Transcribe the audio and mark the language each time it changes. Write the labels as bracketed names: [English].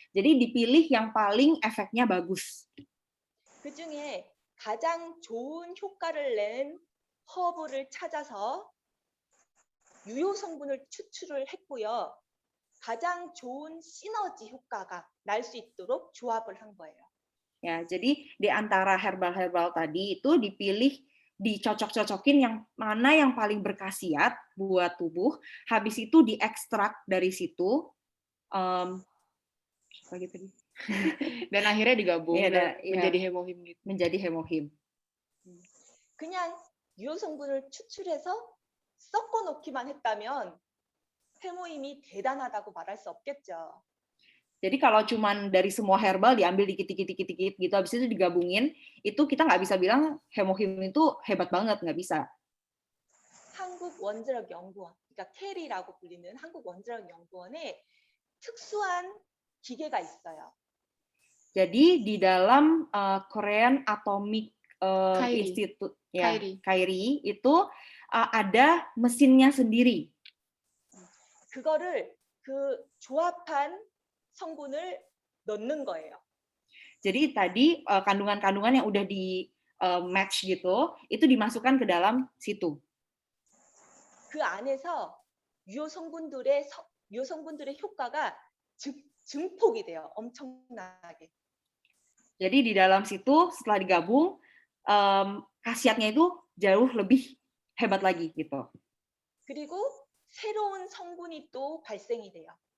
[Indonesian] Jadi dipilih yang paling efeknya bagus. [Korean] 그중에 가장 좋은 효과를 낸 허브를 찾아서 유효 성분을 추출을 했고요. 가장 좋은 시너지 효과가 날 수 있도록 조합을 한 거예요. [Indonesian] Ya, jadi di antara herbal tadi itu dipilih, dicocok-cocokin yang mana yang paling berkhasiat buat tubuh, habis itu diekstrak dari situ, dan akhirnya digabung ya, menjadi hemohim gitu. menjadi hemohim. [Korean] 그냥 유효 성분을 추출해서 섞어 놓기만 했다면 해모힘이 대단하다고 말할 수 없겠죠. [Indonesian] Jadi kalau cuman dari semua herbal diambil dikit-dikit gitu, habis itu digabungin, itu kita nggak bisa bilang hemohim itu hebat banget, nggak bisa. [Korean] 한국원자력연구원, 그러니까 캐리라고 불리는 한국원자력연구원에 특수한 기계가 있어요. [Indonesian] Jadi di dalam Korean Atomic KAIRI. Institute, ya, KAIRI. KAIRI itu ada mesinnya sendiri. [Korean] 그거를 그 조합한 성분을 넣는 거예요. [Indonesian] Jadi tadi kandungan-kandungan yang udah di match gitu, itu dimasukkan ke dalam situ. [Korean] 그 안에서 유효 성분들의 효과가 증폭이 돼요. 엄청나게. [Indonesian] Jadi di dalam situ setelah digabung khasiatnya itu jauh lebih hebat lagi gitu. [Korean] 그리고 새로운 성분이 또 발생이 돼요.